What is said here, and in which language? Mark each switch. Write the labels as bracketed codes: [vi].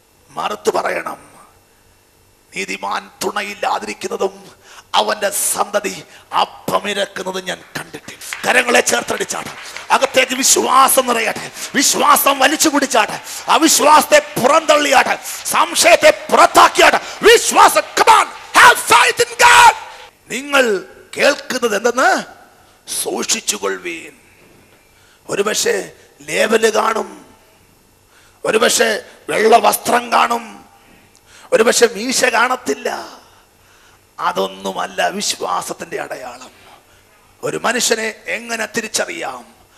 [ml] മറുത്തു പറയണം, നീതിമാൻ തുണയില്ലാതിരിക്കുന്നതും അവന്റെ സന്തതി അപ്പമിരക്കുന്നതും ഞാൻ കണ്ടിട്ടില്ല. കരങ്ങളെ ചേർത്തടിച്ചാട്ടെ, അകത്തേക്ക് വിശ്വാസം നിറയട്ടെ, വിശ്വാസം വലിച്ചു കുടിച്ചാട്ടെ, അവിശ്വാസത്തെ പുറന്തള്ളിയാട്ടെ, സംശയത്തെ പുറത്താക്കിയാട്ടെ. വിശ്വാസം. [en] Come on, have faith in God. [ml] നിങ്ങൾ കേൾക്കുന്നത് എന്തെന്ന് സൂക്ഷിച്ചുകൊള്ളുവീൻ. ഒരുപക്ഷെ ലേബല് കാണും, ഒരുപക്ഷെ വെള്ള വസ്ത്രം കാണും, ഒരുപക്ഷെ മീശ കാണത്തില്ല. അതൊന്നുമല്ല വിശ്വാസത്തിന്റെ അടയാളം. ഒരു മനുഷ്യനെ എങ്ങനെ തിരിച്ചറിയാം?